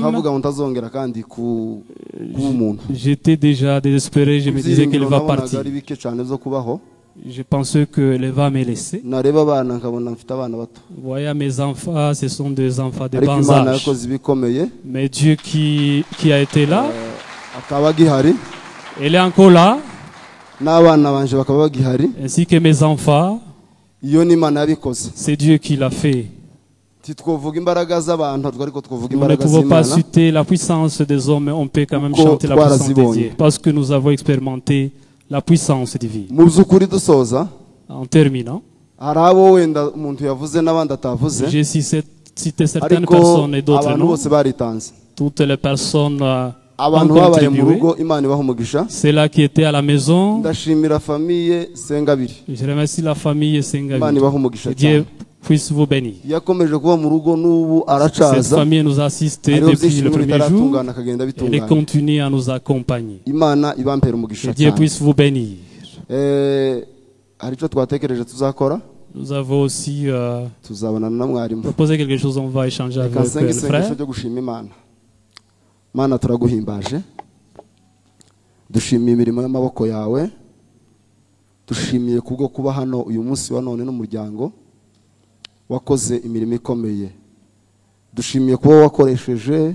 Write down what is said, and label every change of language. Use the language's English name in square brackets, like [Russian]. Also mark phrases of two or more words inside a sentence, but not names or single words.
[Rundi] nkavuga ngo ntazongera kandi kuba umuntu [French] j'étais déjà désespéré. Je me disais qu'elle [Rundi] ibyiringiro [French] va [Rundi] nabonaga [French] partir. [Rundi] ari bike cyane zo kubaho [French] Je pensais qu'elle va me laisser. [Rundi] nareba abana nkabona mfite abana bato [French] Voyez mes enfants, ce sont des enfants de [Rundi] ariko [French] bas [Rundi] imana [French] âge. [Rundi] yakoze ibikomeye [French] Mais Dieu qui a été là, [Rundi] akaba agihari [French] elle est encore là, [Rundi] n'abana banje bakaba bagihari [French] ainsi que mes enfants. [Rundi] iyo ni imana yabikoze [French] C'est Dieu qui l'a fait. [Rundi] titwovuga imbaraga z'abantu ariko twovuga [French] Nous ne [Rundi] imbaraga [French] pouvons pas [Rundi] z'imana [French] citer la puissance des hommes, mais on peut quand même [Rundi] Uko [French] chanter la puissance de [Rundi] twarazibonye. [French] Dieu. Parce que nous avons expérimenté la puissance divine. [Rundi] mu by'ukuri dusoza [French] En terminant, [Rundi] hari abo wenda umuntu yavuze n'abandi atavuze [French] j'ai cité certaines [Rundi] ariko [French] personnes et d'autres [Rundi] abantu [French] non. [Rundi] bose baritanze [French] Toutes les personnes ont [Rundi] abantu babaye mu [French] contribué. [Rundi] rugo imana ibaha umugisha [French] Ceux-là qui étaient à la maison, [Rundi] ndashimira famiye Sengabiri [French] je remercie la famille [Rundi] imana [French] Sengavi. [Rundi] ibaha umugisha [French] Que Dieu [Rundi] cyane [French] puisse vous bénir. [Rundi] yakomeje kuba mu rugo n'ubu [French] Cette [Rundi] aracaza [French] famille nous a assistés [Rundi] hariho [French] depuis [Rundi] byinshi [French] le [Rundi] bimwe [French] premier jour. [Rundi] bitaratungana akagenda [French] Elle [Rundi] bitungana [French] continue à nous accompagner. [Rundi] imana ibampera umugisha [French] Que Dieu [Rundi] cyane [French] puisse vous bénir. [Rundi] hari icyo twatekereje tuzakora [French] Nous avons aussi [Rundi] tuzabonana na mwarimu [French] proposé quelque chose, on va échanger avec [Rundi] reka nsenge [French] le [Rundi] isengesho [French] frère. [Rundi] ryo gushima imana mana turaguhimbaje dushimiye imirimo y'amaboko yawe dushimiye kubwo kuba hano uyu munsi wa none n'umuryango wakoze imirimo ikomeye dushimiye kuba wakoresheje